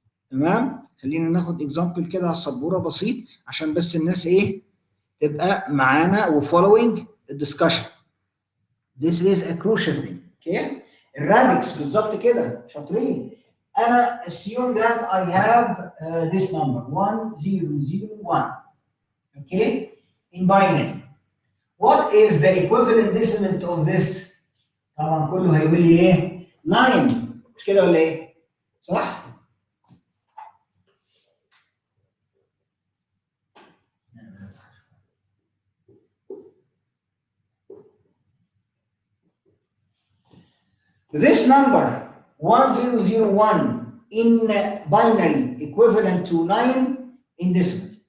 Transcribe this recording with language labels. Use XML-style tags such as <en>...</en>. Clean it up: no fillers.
<ar>تمام؟ خلينا ناخد example كده على السبورة بسيط عشان بس الناس ايه تبقى معانا و</ar> <en>following the discussion. This is a crucial thing. Okay?</en> <ar>الرادكس بالظبط كده شاطرين.</ar> <en>أنا assume that I have this number 1001. Okay? In binary. What is the equivalent decimal of this?</en> <ar>طبعا كله هيقول لي ايه؟ 9 مش كده ولا ايه؟ صح؟</ar> <en>This number 1001 in binary equivalent to 9 in decimal.</en>